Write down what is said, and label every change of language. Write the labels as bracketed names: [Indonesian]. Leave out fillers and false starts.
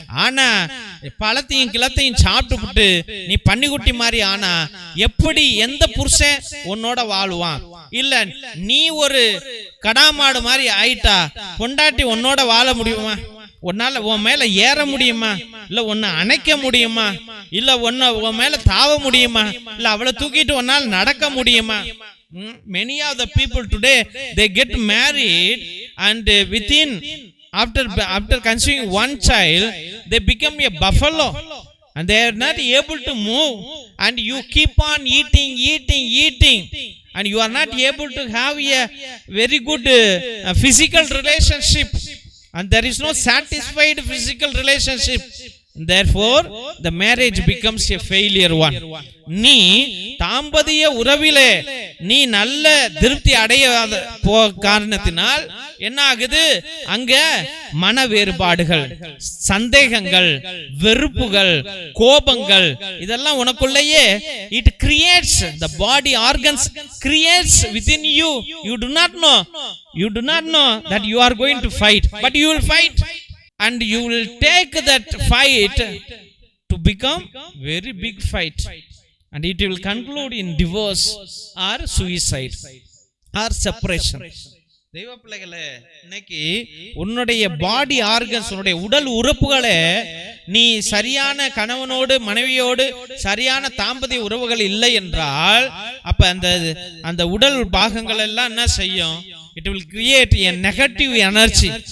[Tamil] ஆனா பழத்தையும் கிளத்தையும் சாப்பிட்டு நீ பன்னிக்குட்டி மாதிரி ஆனா எப்படி எந்த புருஷன் உன்னோட வாழ்வான்? இல்ல நீ ஒரு கடாமாடு மாதிரி ஆயிட்டா பொண்டாட்டி உன்னோட வாழ முடியுமா? உன்னால உன் மேல ஏற முடியுமா? இல்ல உன்னை அணைக்க முடியுமா? இல்ல உன் மேல தாவ முடியுமா? இல்ல அவளை தூக்கிட்டு உன்னால நடக்க முடியுமா? [English] Many of the people today, they get married and within after conceiving one child, they become a buffalo and they are not able to move, and you keep on eating and you are not able to have a very good physical relationship, and there is no satisfied physical relationship. Therefore the marriage becomes a failure one. [Tamil] நீ தாம்பதிய உறவிலே நீ நல்ல திருப்தி அடையாத காரணத்தினால் என்ன ஆகுது? அங்க மன வேறுபாடுகள், சந்தேகங்கள், வெறுப்புகள், கோபங்கள் இதெல்லாம் உனக்குள்ளேயே [English] it creates the body organs creates within you. You do not know that you are going to fight, but you will fight. And you will take that fight to become very big fight, and it will conclude in divorce or suicide or separation. [Tamil] தெய்வ பிள்ளைகளே, இன்னைக்கு உன்னுடைய [English] body organs, [Tamil] உன்னுடைய உடல் உறுப்புகளை நீ சரியான கணவனோடு மனைவியோடு சரியான தாம்பதிய உறவுகள் இல்லை என்றால் அப்ப அந்த உடல் பாகங்கள் எல்லாம் என்ன செய்யும்? [English] It will create a negative energy.